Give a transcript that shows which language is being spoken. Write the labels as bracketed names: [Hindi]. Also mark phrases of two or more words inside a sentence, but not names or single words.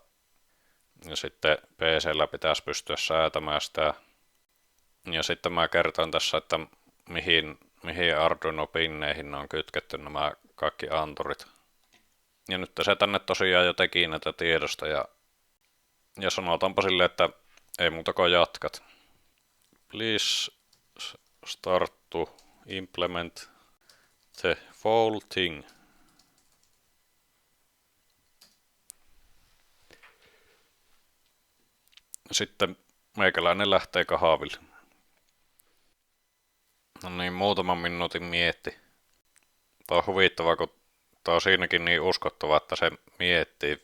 [Finnish] Ja sitten PC:llä pitäisi pystyä säätämään sitä. Ja sitten mä kertoin tässä, että mihin Arduino-pinneihin on kytketty nämä kaikki anturit. Ja nyt se tänne tosiaan jo teki näitä tiedosta ja sanotaanpa sille, että ei muuta kuin jatkat. [English] Please start to implement the whole thing. [Finnish] Sitten meikäläinen lähtee kahville. No niin, muutaman minuutin mietti. Tämä on huvittavaa, kun tämä on siinäkin niin uskottava, että se miettii.